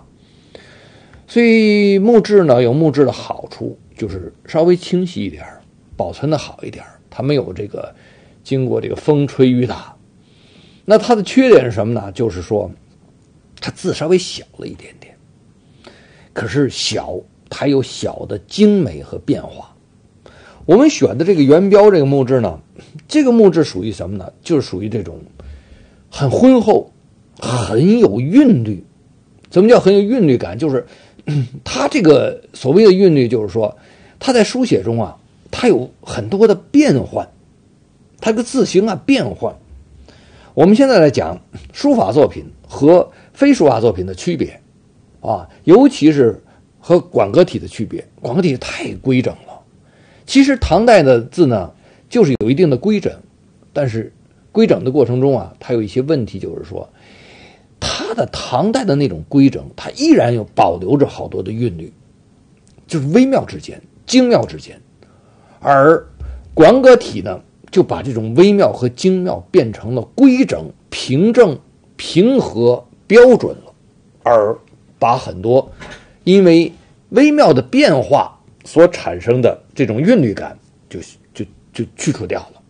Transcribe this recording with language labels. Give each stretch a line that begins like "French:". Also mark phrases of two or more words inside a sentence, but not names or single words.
Chinese: 所以木質呢有木質的好處，就是稍微清晰一點，保存的好一點，它沒有這個經過這個風吹雨打。那它的缺點是什麼呢？就是說它字稍微小了一點點，可是小它有小的精美和變化。我們選的這個元標這個木質呢，這個木質屬於什麼呢？就是屬於這種很渾厚，很有韻律。怎麼叫很有韻律感？就是它這個所謂的韻律，就是說它在書寫中啊，它有很多的變換，它這個字形啊變換。我們現在來講書法作品和非書法作品的區別啊，尤其是和館閣體的區別。館閣體太規整了。其實唐代的字呢，就是有一定的規整，但是規整的過程中啊，它有一些問題，就是說它的唐代的那種規整，它依然有保留着好多的韻律，就是微妙之間、精妙之間。而館閣體呢，就把這種微妙和精妙變成了規整、平正、平和、標準了，而把很多因為微妙的變化所產生的這種韻律感就去除掉了。